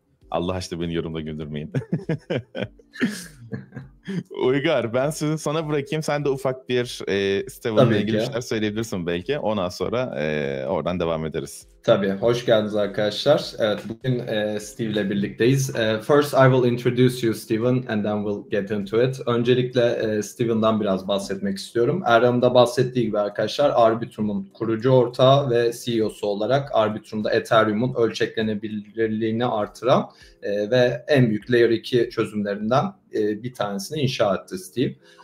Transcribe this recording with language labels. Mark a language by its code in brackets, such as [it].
[tr] Allah aşkına beni yorumda güldürmeyin. Uygar, ben sözü sana bırakayım. Sen de ufak bir Steven'la ilgili şeyler söyleyebilirsin belki. Ondan sonra oradan devam ederiz. Tabii, hoş geldiniz arkadaşlar. Evet, bugün Steve ile birlikteyiz. [en] First, I will introduce you, Steven, and then we'll get into it. [tr] Öncelikle Steven'dan biraz bahsetmek istiyorum. Erdem'de bahsettiği gibi arkadaşlar, Arbitrum'un kurucu ortağı ve CEO'su olarak Arbitrum'da Ethereum'un ölçeklenebilirliğini artıran ve en büyük Layer 2 çözümlerinden bir tanesini inşa etti Steve.